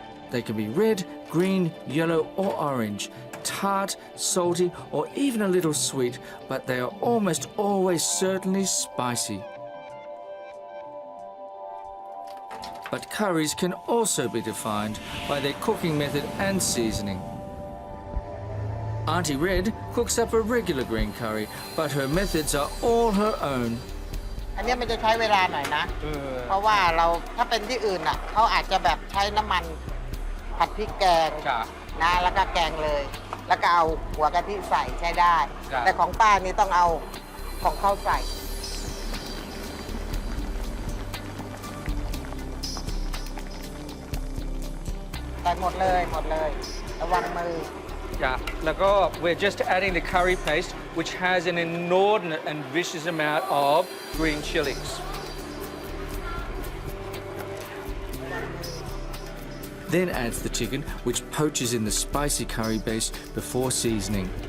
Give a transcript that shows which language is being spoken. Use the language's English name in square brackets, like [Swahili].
[English] They can be red, green, yellow or orange, tart, salty or even a little sweet, but they are almost always certainly spicy. But curries can also be defined by their cooking method and seasoning. Auntie Red cooks up a regular green curry, but her methods are all her own. [Thai] อันเนี้ยมันจะใช้เวลาหน่อยนะ เพราะว่าเราถ้าเป็นที่อื่นอ่ะเขาอาจจะแบบใช้น้ำมันผัดพริกแกงนะแล้วก็แกงเลย แล้วก็เอาหัวกะทิใส่ใช้ได้ แต่ของป้านี่ต้องเอาของเขาใส่หมดเลยระวังมือ [English] Yeah, Lago, we're just adding the curry paste, which has an inordinate and vicious amount of green chilies. Then adds the chicken, which poaches in the spicy curry base before seasoning.